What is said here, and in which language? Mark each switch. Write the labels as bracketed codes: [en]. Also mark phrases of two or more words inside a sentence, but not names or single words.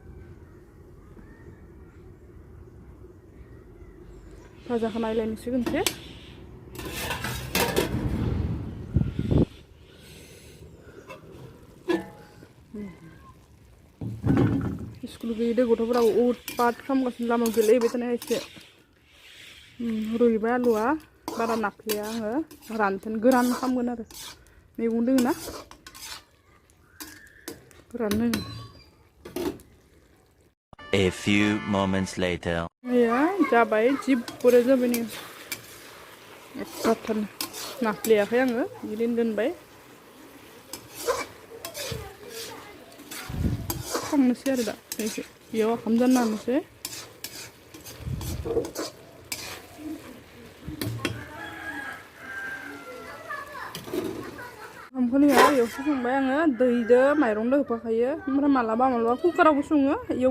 [brx] भाजाखौ नायलायनोसै खनसे स्कुल गैयैदो गथ'फोराबो उतपात खालामगासिनो लामायाव गेलेहैबाय थानाय एसे रुइबाय आलुआ बारा नाफ्लेया आङो रानथोन गोरान खालामगोन आरो मैगं दोङो ना गोरान [en] A few moments later. [brx] या जाबाय जि बुरै जाबाय नो एफाथान नाफ्लेयाखै आङो बिदिनो दोनबाय खांनोसै आरो दा एसे बेयाव ओंखाम जानो होनोसै ओंखामखौ नैया इयावसो संबाय आङो दैदो माइरंदो होफाखायो ओमफ्राय मालाबा कुकारावबो सङो इयावबो